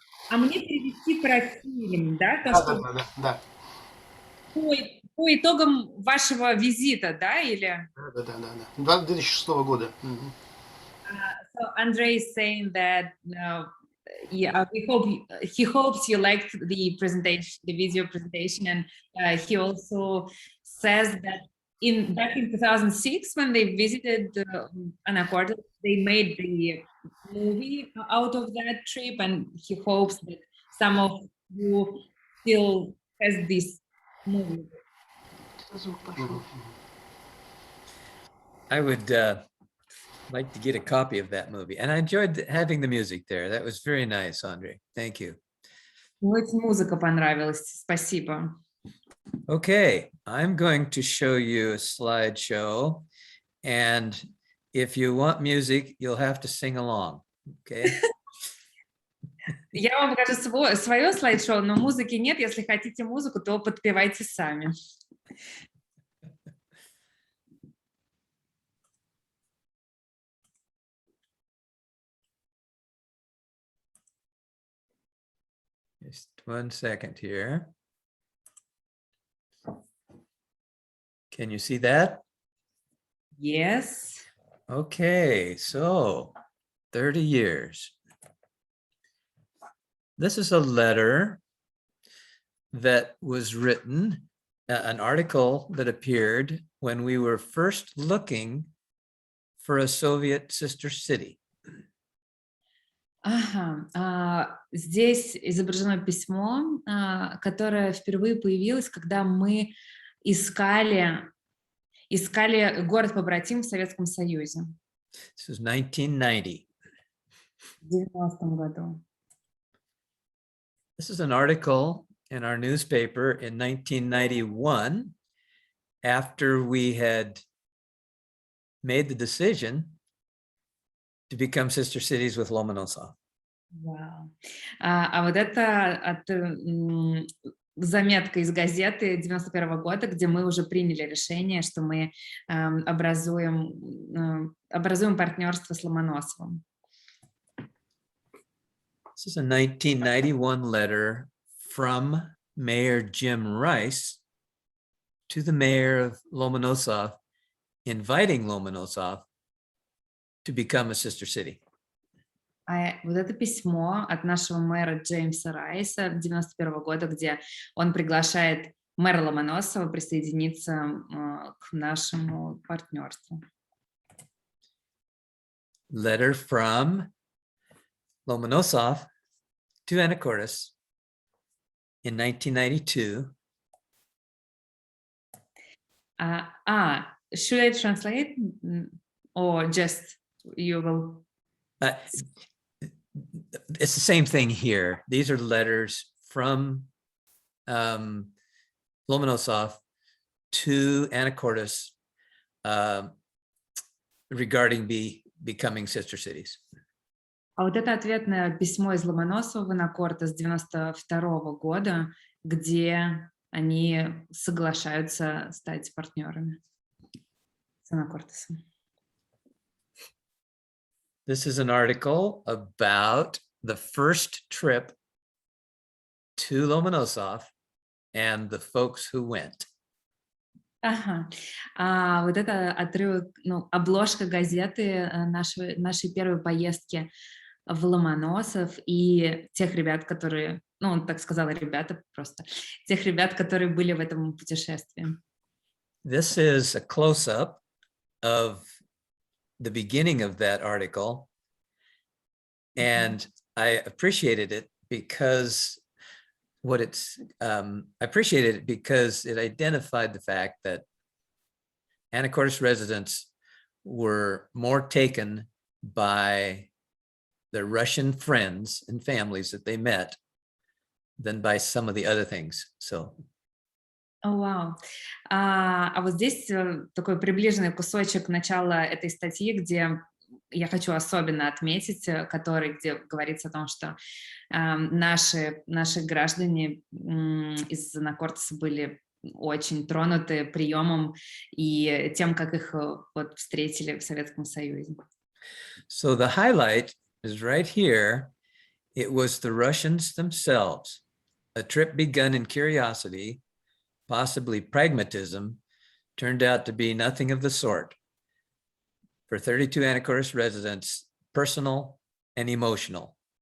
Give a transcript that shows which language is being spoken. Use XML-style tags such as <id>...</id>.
<ru>А мне перевести про фильм, да? Да. По итогам вашего визита, да, или? Да. 2006 года.</ru> <en>So Andre is saying that yeah, he hopes you liked the presentation, the video presentation, and he also says that back in 2006 when they visited Anacortes, they made the movie out of that trip, and he hopes that some of you still has this movie. I would like to get a copy of that movie. And I enjoyed having the music there. That was very nice, Andre. Thank you.</en> <ru>Очень музыка понравилась. Спасибо.</ru> <en>Okay, I'm going to show you a slideshow. And if you want music, you'll have to sing along. Okay.</en> <ru>Я вам покажу свое слайд-шоу, но музыки нет. Если хотите музыку, то подпевайте сами.</ru> <en>Just 1 second here. Can you see that? Yes. Okay, so 30 years. This is a letter that was written, an article that appeared when we were first looking for a Soviet sister city.</en> <ru>Ага, здесь изображено письмо, которое впервые появилось, когда мы искали город-побратим в Советском Союзе.</ru> <en>This is 1990.</en> <ru>В 90-м году.</ru> <en>This is an article in our newspaper in 1991 after we had made the decision to become sister cities with Lomonosov.</en> <ru>Вау. А вот это заметка из газеты 91 года, где мы уже приняли решение, что мы образуем партнерство с Ломоносовым.</ru> <en>This is a 1991 letter from Mayor Jim Rice to the mayor of Lomonosov, inviting Lomonosov to become a sister city.</en> <ru>А вот это письмо от нашего мэра Джеймса Райса 91 года, где он приглашает мэра Ломоносова присоединиться к нашему партнерству.</ru> <en>Letter from Lomonosov to Anacortes in 1992. Should I translate or just you will? It's the same thing here. These are letters from Lomonosov to Anacortes regarding becoming sister cities. А вот это ответное письмо из Ломоносова в Анакортес 92 года, где они соглашаются стать партнерами с Анакортесом. This is an article about the first trip to Lomonosov and the folks who went.</en> <ru>Ага. Вот это отрывок, обложка газеты нашей первой поездки в Ломоносов и тех ребят, которые, он так сказал, ребята просто, тех ребят, которые были в этом путешествии.</ru> <en>This is a close-up of the beginning of that article, and I appreciated it because what it's, I appreciated it because it identified the fact that Anacortes residents were more taken by their Russian friends and families that they met than by some of the other things. So.</en> <ru>О, вау. А вот здесь такой приближенный кусочек начала этой статьи, где я хочу особенно отметить, где говорится о том, что наши граждане из Анакортеса были очень тронуты приемом и тем, как их вот встретили в Советском Союзе.</ru> <en>So the highlight is right here. It was the Russians themselves. A trip begun in curiosity, possibly pragmatism, turned out to be nothing of the sort. For 32 Anacortes residents, personal and emotional.</en>